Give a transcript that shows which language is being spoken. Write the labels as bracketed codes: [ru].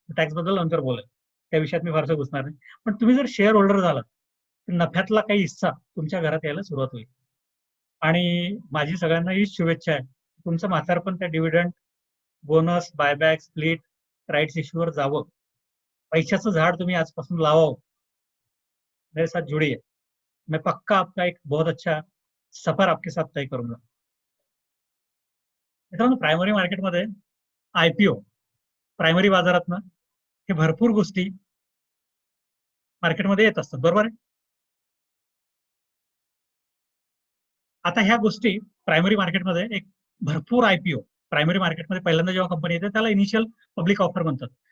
[mr] Tax बद्दल नंतर बोलेल, त्या विषयात मी फारसं घुसणार नाही. पण तुम्ही जर शेअर होल्डर झालात तर नफ्यातला काही हिस्सा तुमच्या घरात यायला सुरुवात होईल. आणि माझी सगळ्यांना हीच शुभेच्छा आहे, तुमचं म्हातारपण त्या dividend, bonus, buyback, split, rights इश्यूवर जावं. पैशाचं झाड तुम्ही आजपासून लावावं. [hi] मेरे साथ जुड़िए, मैं पक्का आपका एक बहुत अच्छा सफर आपके साथ तय करूंगा. [mr] मित्रांनो, प्रायमरी मार्केटमध्ये आयपीओ, प्रायमरी बाजारातनं हे भरपूर गोष्टी मार्केटमध्ये येत असतात, बरोबर आहे? आता ह्या गोष्टी प्रायमरी मार्केटमध्ये एक भरपूर आयपीओ, प्रायमरी मार्केटमध्ये पहिल्यांदा जेव्हा कंपनी येते त्याला इनिशियल पब्लिक ऑफर म्हणतात.